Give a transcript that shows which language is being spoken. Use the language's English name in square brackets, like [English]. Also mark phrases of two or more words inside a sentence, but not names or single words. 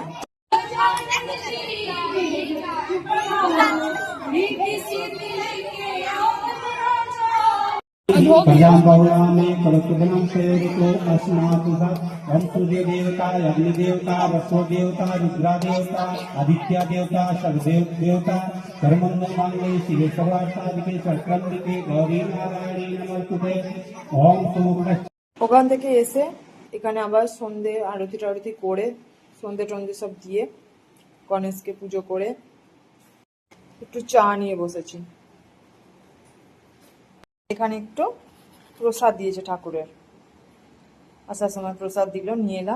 [Sanskrit] प्रजां बहुलामे कलुषितनं सेवितो अस्मातु सूर्य देवता, अग्नि देवता, वसो देवता, रुद्रा देवता, आदित्य देवता, सर्वदेव देवता, कर्मण्य मांगल्ये शिवे सर्वार्थसाधिके शरण्ये गौरी नारायणी नमोस्तुते। ओम सूर्य। [Bangla] ওখান থেকে এসে এখানে আবার সন্ধে আরতি টারতি করে, সন্ধে টন্ধে সব দিয়ে গণেশকে পুজো করে একটু চা নিয়ে বসেছি। এখানে একটু প্রসাদ দিয়েছে ঠাকুরের, আসার সময় প্রসাদ দিল, নিয়ে এলাম।